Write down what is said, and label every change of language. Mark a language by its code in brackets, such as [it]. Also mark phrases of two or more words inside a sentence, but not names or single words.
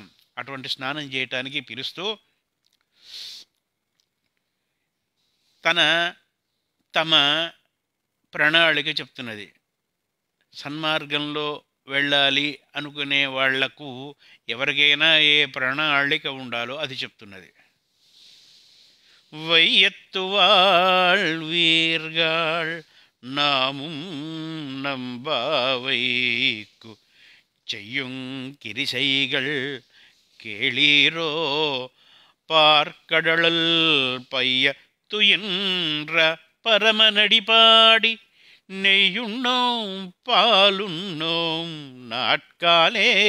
[te] అటువంటి స్నానం చేయటానికి పిలుస్తూ తమ ప్రణాళిక చెప్తున్నది. సన్మార్గంలో వెళ్ళాలి అనుకునే వాళ్లకు ఎవరికైనా ఏ ప్రణాళిక ఉండాలో అది చెప్తున్నది. [ta] వైయత్తు வாழ்வீர்கள் நாமும் நம்பாவைக்கு செய்யுங் கிரிசைகள் கேளீரோ பார்க்கடல் பைய துயின்ற பரமநடிபாடி நெய்யுண்ணோம் பாலுண்ணோம் நாட்காலே